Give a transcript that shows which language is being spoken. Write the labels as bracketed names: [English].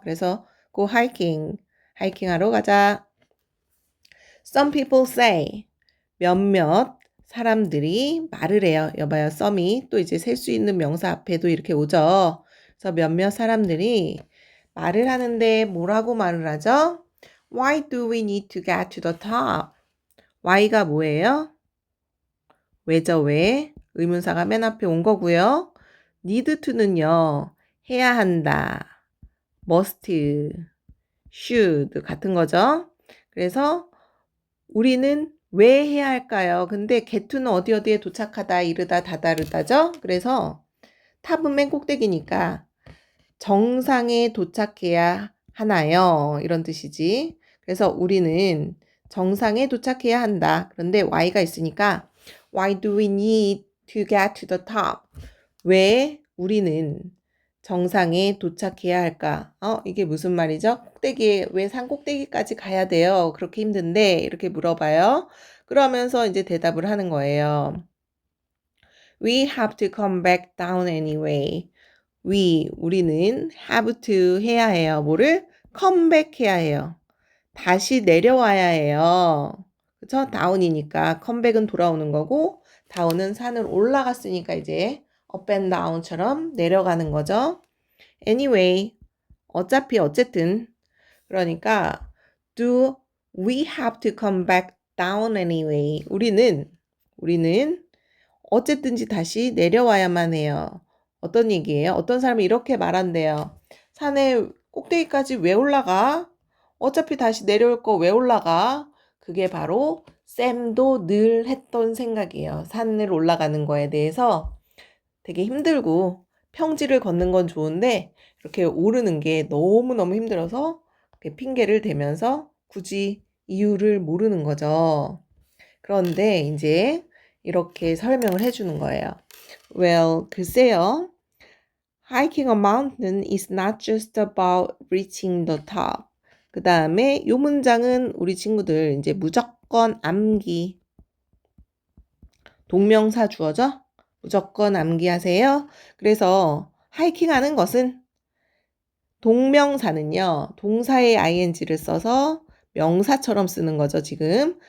[Korean] 그래서 [English] go hiking, [Korean] 하이킹 하러 가자. [English] Some people say [Korean] 몇몇 사람들이 말을 해요. 여봐요. some이 또 이제 셀 수 있는 명사 앞에도 이렇게 오죠. 그래서 몇몇 사람들이 말을 하는데 뭐라고 말을 하죠? [English] Why do we need to get to the top? [Korean] Why가 뭐예요? 왜죠, 왜? 의문사가 맨 앞에 온 거고요. need to는요. 해야 한다. must, should 같은 거죠. 그래서 우리는 왜 해야 할까요? 근데 get to는 어디에 도착하다, 이르다, 다다르다죠? 그래서 탑은 맨 꼭대기니까 정상에 도착해야 하나요? 이런 뜻이지. 그래서 우리는 정상에 도착해야 한다. 그런데 why가 있으니까 [English] Why do we need to get to the top? [Korean] 왜 우리는 정상에 도착해야 할까? 이게 무슨 말이죠? 꼭대기에 왜 산 꼭대기까지 가야 돼요? 그렇게 힘든데 이렇게 물어봐요. 그러면서 이제 대답을 하는 거예요. [English] We have to come back down anyway. [Korean] 우리는 have to 해야 해요. 뭐를? come back 해야 해요. 다시 내려와야 해요. 그쵸? down이니까 come back은 돌아오는 거고 down은 산을 올라갔으니까 이제 [English] up and down [Korean] 처럼 내려가는 거죠. anyway, 어차피 어쨌든 그러니까 [English] Do we have to come back down anyway? [Korean] 우리는 어쨌든지 다시 내려와야만 해요. 어떤 얘기예요? 어떤 사람이 이렇게 말한대요. 산에 꼭대기까지 왜 올라가? 어차피 다시 내려올 거 왜 올라가? 그게 바로 샘도 늘 했던 생각이에요. 산을 올라가는 거에 대해서 되게 힘들고 평지를 걷는 건 좋은데 이렇게 오르는 게 너무너무 힘들어서 핑계를 대면서 굳이 이유를 모르는 거죠. 그런데 이제 이렇게 설명을 해주는 거예요. [English] Well, [Korean] 글쎄요. [English] Hiking a mountain is not just about reaching the top. [Korean] 그 다음에 이 문장은 우리 친구들 이제 무조건 암기. 동명사 주어죠? 무조건 암기하세요. 그래서 하이킹 하는 것은 동명사는요. 동사의 ing를 써서 명사처럼 쓰는 거죠, 지금.